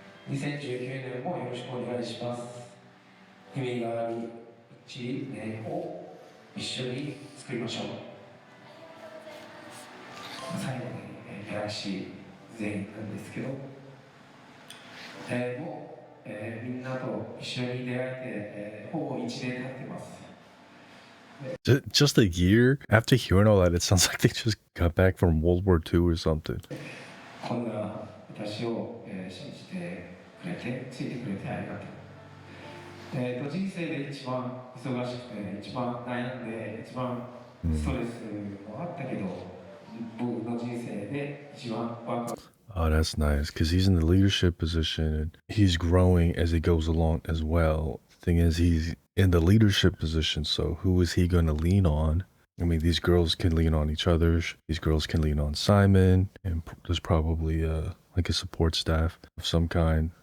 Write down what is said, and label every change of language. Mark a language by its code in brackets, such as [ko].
[ja] 2019年もよろしくお願いします。意味がある1年を一緒に作りましょう。最後にギャラクシー全員なんですけどもう、みんなと一緒に出会えて、ほぼ1年経ってます。 [en] Just a year? After hearing all that, it sounds like they just got back from World War II or something. [ja] こんな私を、信じてくれて、ついてくれてありがとう。人生で一番忙しくて、一番悩んで、一番ストレスもあったけど、僕の人生で一番ワクワク。 [en] Oh, that's nice because he's in the leadership position and he's growing as he goes along as well. Thing is, he's in the leadership position, so who is he going to lean on? I mean, these girls can lean on each other. These girls can lean on Simon, and there's probably like a support staff of some kind.